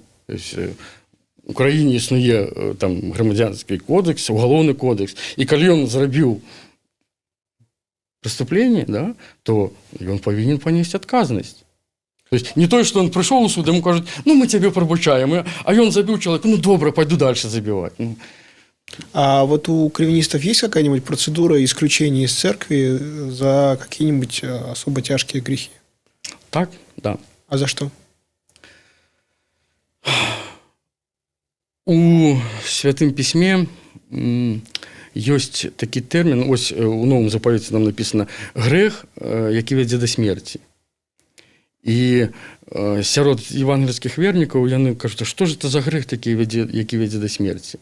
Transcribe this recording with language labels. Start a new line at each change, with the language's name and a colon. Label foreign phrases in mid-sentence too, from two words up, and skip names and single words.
Russian: То есть
Belarusian: у краіне існуе там грамадзянскі кодекс,
Russian: уголовны кодекс,
Belarusian: і калі ён зрабіў преступленне, да, то ён павінен панесці адказнасць.
Russian: То есть
Belarusian: не тое, што ён прыйшоў у суд, яму кажуць, мы цябе прабачаем, а ён забіў чалавека, добра,
Russian: пойду дальше забіваць. А вот у кальвинистов есть какая-нибудь процедура исключения из церкви за какие-нибудь особо тяжкие грехи? Так, да. А за что?
Belarusian: У Святым Пісьме ёсць такі тэрмін, ось у Новым запавеце нам напісана грэх, які вядзе да смерці. І сярод евангельскіх вернікаў яны кажуць, што ж это за грэх такі, які вядзе да смерці?